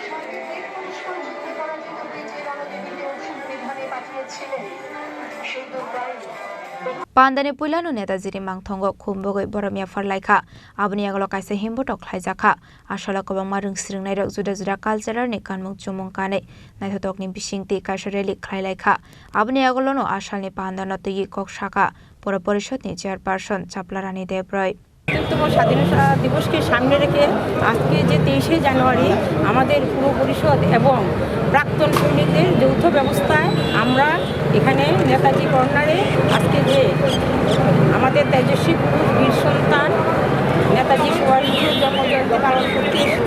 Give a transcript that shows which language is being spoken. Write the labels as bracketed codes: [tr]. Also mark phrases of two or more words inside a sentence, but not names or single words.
[trp] पान्डानि पुइलानो नेताजीनि मांथंगो खुमबोगै बरमिया फरलाइखा आबनि आगल कायसा हिमबोटक ख्लाइजाखा आसला गोबांमा रोंसिरोंनाय जुदा जुदा कालचारनि कानमुं चुमुं कानै नायथावकनि बिसिंति कायसा रेलि ख्लाइलाइखा आबनि आगलनो आसालनि पान्डानो तैयि कक्साका पुर परिषदनि चेयारपार्सन चाप्लारानि देब्रय [bn] স্বাধীনতা দিবসকে সামনে রেখে আজকে যে 23শে জানুয়ারি আমাদের পুরো পরিষদ এবং প্রাক্তন সৈনিকদের যৌথ ব্যবস্থায় আমরা এখানে নেতাজি কর্নারে আজকে যে আমাদের তেজস্বী পুরুষ বীর সন্তান নেতাজি সুভাষচন্দ্র জন্মজয়ন্তী পালন করতে এসেছি।